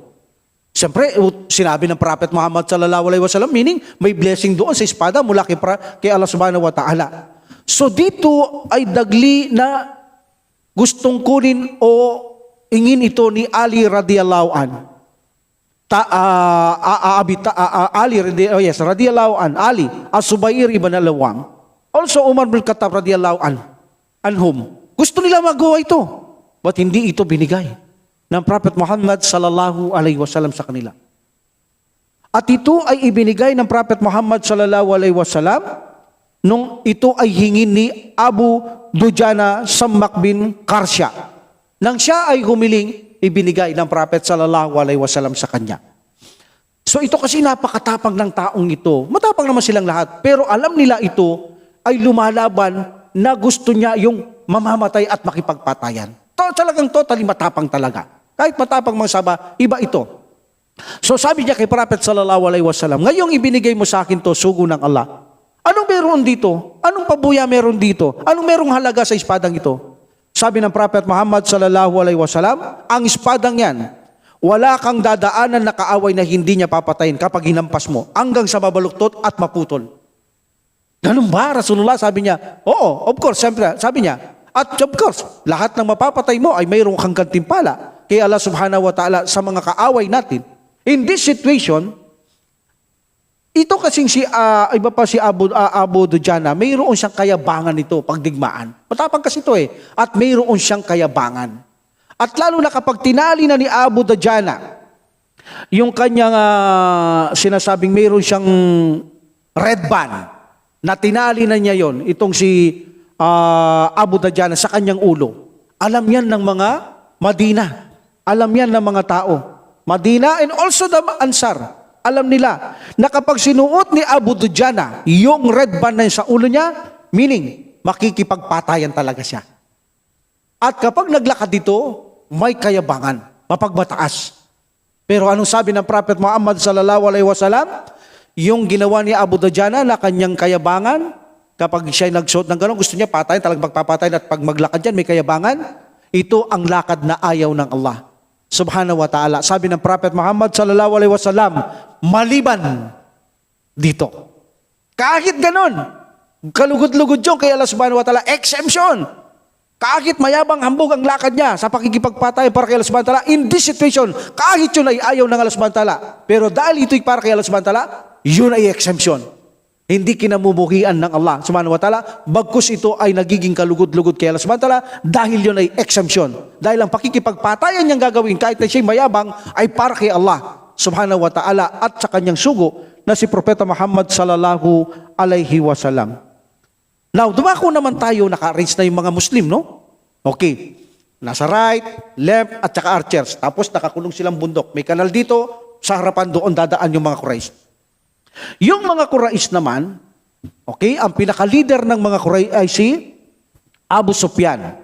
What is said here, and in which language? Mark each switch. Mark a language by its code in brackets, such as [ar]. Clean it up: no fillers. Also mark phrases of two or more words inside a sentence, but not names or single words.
[tl] Siyempre, sinabi ng Prophet Muhammad [ar] صلى الله عليه وسلم, [tl] meaning may blessing doon sa espada mula kay Allah [ar] سبحانه وتعالى. [tl] So dito ay dagli na gustong kunin o ingin ito ni Ali [ar] رضي الله عنه. رضي الله عن, Ali, As-Subayr ibn al-Awwam. Also Umar bin Khattab رضي الله عنهم. [tl] Gusto nila magawa ito, but hindi ito binigay ng Prophet Muhammad [ar] صلى الله عليه وسلم [tl] sa kanila. At ito ay ibinigay ng Prophet Muhammad [ar] صلى الله عليه وسلم [tl] nung ito ay hingin ni Abu Dujana Sammak bin Karsya. Nang siya ay humiling, ibinigay ng Prophet [ar] صلى الله عليه وسلم [tl] sa kanya. So ito kasi napakatapang ng taong ito. Matapang naman silang lahat. Pero alam nila ito ay lumalaban na gusto niya yung mamamatay at makipagpatayan. Talagang totally matapang talaga. Kahit matapang mga saba, iba ito. So sabi niya kay Prophet [ar] صلى الله عليه وسلم, [tl] ngayong ibinigay mo sa akin to, sugo ng Allah. Anong meron dito? Anong pabuya meron dito? Anong merong halaga sa espadang ito? Sabi ng Prophet Muhammad [ar] صلى الله عليه وسلم, [tl] ang espadang yan, wala kang dadaanan na kaaway na hindi niya papatayin kapag hinampas mo, hanggang sa mabaluktot at maputol. Ganun ba, Rasulullah? Sabi niya, oo, [en] of course, [tl] siyempre, sabi niya, at [en] of course, [tl] lahat ng mapapatay mo ay mayroong kang gantimpala kay Allah [ar] سبحانه وتعالى [tl] sa mga kaaway natin. [en] In this situation, [tl] ito kasing iba pa si Abu Dujana, mayroon siyang kayabangan nito, pagdigmaan. Matapang kasi ito at mayroon siyang kayabangan. At lalo na kapag tinali na ni Abu Dujana, yung kanyang sinasabing mayroon siyang [en] red band, [tl] na tinali na niya yon, itong si Abu Dujana sa kanyang ulo. Alam yan ng mga Madina. Alam yan ng mga tao. [en] Madina and also the Ansar. [tl] Alam nila na kapag sinuot ni Abu Dujana yung [en] red band [tl] na sa ulo niya, meaning makikipagpatayan talaga siya. At kapag naglakad dito, may kayabangan, mapagmataas. Pero anong sabi ng Prophet Muhammad [ar] صلى الله عليه وسلم? [tl] Yung ginawa ni Abu Dujana na kanyang kayabangan, kapag siya nagsuot ng gano'n, gusto niya patayin, talagang magpapatayin at pag maglakad yan, may kayabangan. Ito ang lakad na ayaw ng Allah [ar] سبحانه وتعالى. [tl] Sabi ng Prophet Muhammad [ar] صلى الله عليه وسلم, [tl] maliban dito. Kahit ganon, kalugod-lugod yung kay Allah [ar] سبحانه وتعالى, [tl] exemption. Kahit mayabang hambog ang lakad niya sa pakikipagpatay para kay Allah [ar] سبحانه وتعالى, [en] in this situation, [tl] kahit yun ay ayaw ng Allah [ar] سبحانه وتعالى, [tl] pero dahil ito'y para kay Allah [ar] سبحانه وتعالى, [tl] yun ay exemption. Hindi kinamumuhian ng Allah [ar] سبحانه وتعالى, [tl] bagkus ito ay nagiging kalugod-lugod kay Allah [ar] سبحانه وتعالى [tl] dahil yun ay exemption. Dahil ang pakikipagpatayan niyang gagawin kahit na siya'y mayabang ay para kay Allah [ar] سبحانه وتعالى [tl] at sa kanyang sugo na si Propeta Muhammad [ar] صلى الله عليه وسلم. [tl] Now, dumako naman tayo, naka-arrange na yung mga Muslim, no? Okay. Nasa [en] right, left, [tl] at saka archers. Tapos nakakulong silang bundok. May kanal dito, sa harapan doon dadaan yung mga Quraysh. Yung mga Quraysh naman, okay, ang pinaka-leader ng mga Quraysh ay si Abu Sufyan.